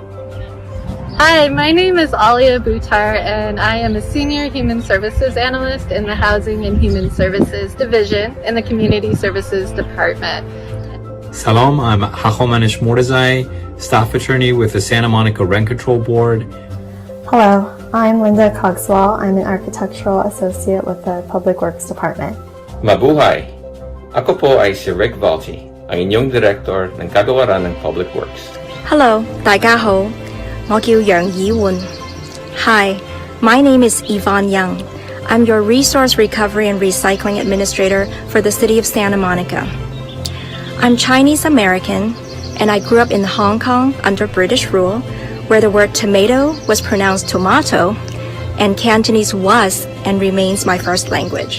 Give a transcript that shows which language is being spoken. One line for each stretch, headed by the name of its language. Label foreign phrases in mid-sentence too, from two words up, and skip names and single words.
English: Hi, my name is Alia Buttar, and I am a Senior Human Services Analyst in the Housing and Human Services Division in the Community Services Department. Salam, I'm Hachomanish Mordezai, Staff Attorney with the Santa Monica Rent Control Board. Hello, I'm Linda Cogswell. I'm an Architectural Associate with the Public Works Department.
Filipino: Mabuhay! Ako po ay si Rick Valti, ang inyong Director ng Kagawaran ng Public Works.
English: Hello,
Chinese: 大家好，我叫楊以煥.
English: Hi, my name is Yvonne Young. I'm your Resource Recovery and Recycling Administrator for the City of Santa Monica. I'm Chinese American, and I grew up in Hong Kong under British rule, where the word tomato was pronounced tomato, and Cantonese was and remains my first language.